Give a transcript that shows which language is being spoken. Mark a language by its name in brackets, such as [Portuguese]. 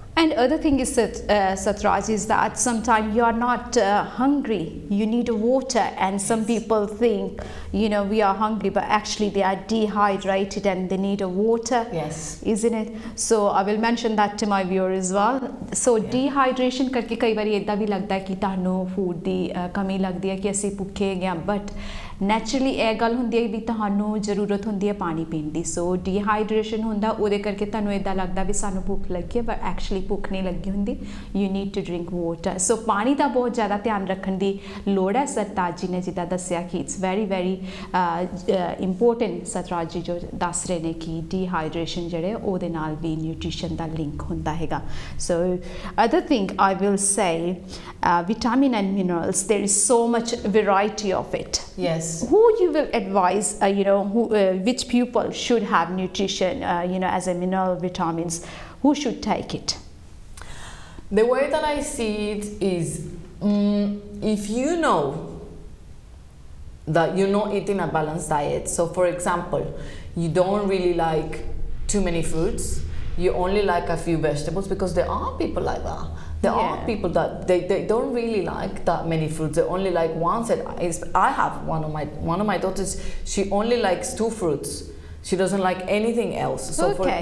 [English] And other thing is that Satraj is that sometimes you are not hungry, you need water, and some people think we are hungry but actually they are dehydrated and they need water. Yes, isn't it? So I will mention that to my viewers as well. So dehydration [Punjabi] करके कई बार ऐसा भी लगता है कि तानो food दी कमी लगती है कि ऐसी भूखे गए, but ਨੈਚੁਰਲੀ ਇਹ ਗੱਲ ਹੁੰਦੀ ਹੈ ਵੀ ਤੁਹਾਨੂੰ ਜ਼ਰੂਰਤ ਹੁੰਦੀ ਹੈ ਪਾਣੀ ਪੀਣ ਦੀ ਸੋ ਡੀਹਾਈਡਰੇਸ਼ਨ ਹੁੰਦਾ ਉਹਦੇ ਕਰਕੇ ਤੁਹਾਨੂੰ ਇਦਾਂ ਲੱਗਦਾ ਵੀ ਸਾਨੂੰ ਭੁੱਖ ਲੱਗੀ ਹੈ ਪਰ ਐਕਚੁਅਲੀ ਭੁੱਖ ਨਹੀਂ ਲੱਗੀ ਹੁੰਦੀ you need to drink water ਸੋ ਪਾਣੀ ਦਾ ਬਹੁਤ ਜ਼ਿਆਦਾ ਧਿਆਨ ਰੱਖਣ ਦੀ ਲੋੜ ਹੈ ਸਰਤਾਜ ਜੀ ਨੇ ਜਿੱਦਾਂ ਦੱਸਿਆ ਕਿ ਇਟਸ ਵੈਰੀ ਇੰਪੋਰਟੈਂਟ ਸਰਤਾਜ ਜੀ ਜੋ ਦੱਸ ਰਹੇ ਨੇ ਕਿ ਡੀਹਾਈਡਰੇਸ਼ਨ ਜਿਹੜੇ ਉਹਦੇ ਨਾਲ ਵੀ ਨਿਊਟ੍ਰੀਸ਼ਨ ਦਾ ਲਿੰਕ ਹੁੰਦਾ ਹੈਗਾ ਸੋ [English] other thing I will say vitamin and minerals there is so much variety of it yes who you will advise which people should have nutrition as a mineral vitamins who should take it the way that I see it is if you know that you're not eating a balanced diet so for example you don't really like too many fruits you only like a few vegetables because there are people like that there are people that they don't really like that many fruits they only like one set I have one of my daughters she only likes 2 fruits she doesn't like anything else so